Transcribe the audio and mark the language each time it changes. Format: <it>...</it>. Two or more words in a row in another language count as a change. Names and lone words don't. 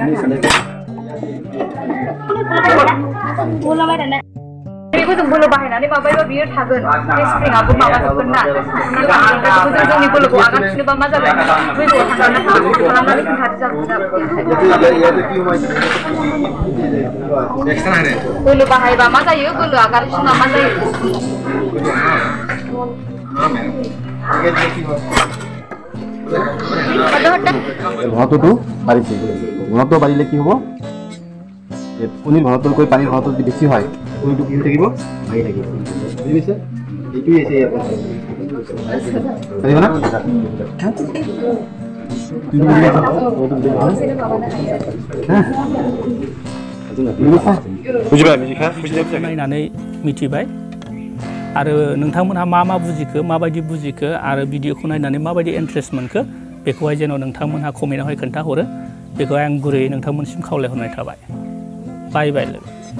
<brx>बेखौ जों बोलो बाहायनानै माबायोबा बियो थागोन बे स्प्रिंआबो माबाजोबगोन ना बेखौ जों जोंनि बोलोखौ आगारफिनोबा मा जागोन गोजौआव थांगोन ना खालामनानै खोन्थादो बोलो बाहायबा मा जायो बोलो आगारफिनबा मा जायो</brx> <as>ঘনত্বটো বাঢ়িছে ঘনত্ব বাঢ়িলে কি হ'ব কণীৰ ঘনত্বতকৈ পানীৰ ঘনত্ব যদি বেছি হয় কোনটো কি থাকিব ভাই থাকিব বুজি পাইছে এইটোই আছে ইয়াৰ কথা পাৰিবা না</as> <brx>बुजिबाय मिथिखा बुजिबाय नायनानै मिथिबाय आरो नोंथांमोनहा मा बुजिखो माबायदि बुजिखो आरो भिडिअखौ नायनानै माबायदि इन्ट्रेस्ट मोनखो बेखौहाय जेन' नोंथांमोनहा कमेन्टआवहाय खोन्थाहरो बेखौ आं गुरैयै नोंथांमोनसिम खावलायहरनाय थाबाय</brx> <en>bye bye</en> <brx>लोगो</brx>